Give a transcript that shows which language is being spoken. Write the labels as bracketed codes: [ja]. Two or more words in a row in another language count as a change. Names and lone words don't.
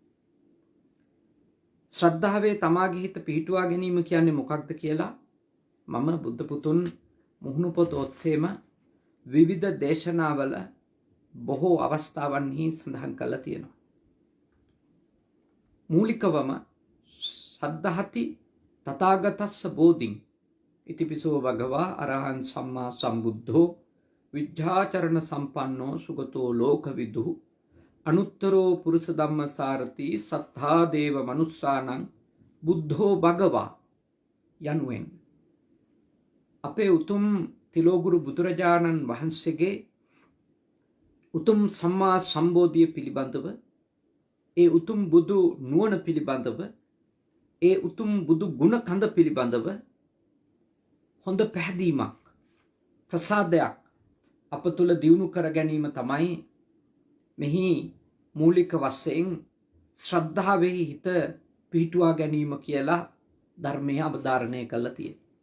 [si] ශ්‍රද්ධාවේ තමාගේ හිත පිහිටුවා ගැනීම කියන්නේ මොකක්ද කියලා මම බුද්ධ පුතුන් මුහුණු පොත ඔස්සේම විවිධ දේශනාවල බොහෝ අවස්ථාවන්හි සඳහන් කරලා තියෙනවා. මූලිකවම [pi] සද්ධාති තථාගතස්ස බෝධින් ඉතිපිසෝ භගවා අරහං සම්මා සම්බුද්ධෝ විජ්ජාචරණ සම්පන්නෝ සුගතෝ ලෝකවිදු අනුත්තරෝ පුරුෂ ධම්මසාරති සත්තා දේව මනුස්සානං බුද්ධෝ භගවා [si] යනුවෙන් අපේ උතුම් තිලෝගුරු බුදුරජාණන් වහන්සේගේ උතුම් සම්මා සම්බෝධිය පිළිබඳව, ඒ උතුම් බුදු නුවණ පිළිබඳව, ඒ උතුම් බුදු ගුණ කඳ පිළිබඳව හොඳ පැහැදීමක්, ප්‍රසාදයක් අප තුළ දියුණු කර ගැනීම තමයි මෙහි මූලික වශයෙන් ශ්‍රද්ධාවෙහි හිත පිහිටුවා ගැනීම කියලා ධර්මයේ අවධාරණය කළා තියෙනවා.